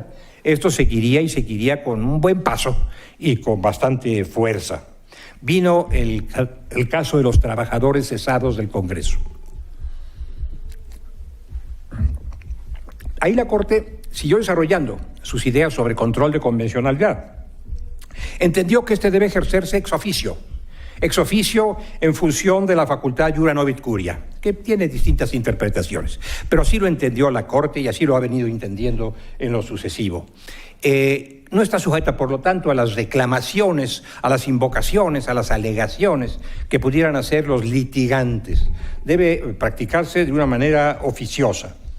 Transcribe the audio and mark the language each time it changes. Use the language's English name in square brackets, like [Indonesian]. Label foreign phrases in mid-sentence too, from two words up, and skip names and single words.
[Spanish] Esto seguiría con un buen paso y con bastante fuerza. Vino el caso de los trabajadores cesados del Congreso. Ahí la Corte siguió desarrollando sus ideas sobre control de convencionalidad. Entendió que este debe ejercerse [Latin] ex officio [Spanish] en función de la facultad [Latin] iura novit curia, [Spanish] que tiene distintas interpretaciones, pero así lo entendió la Corte y así lo ha venido entendiendo en lo sucesivo. No está sujeta, por lo tanto, a las reclamaciones, a las invocaciones, a las alegaciones que pudieran hacer los litigantes. Debe practicarse de una manera oficiosa.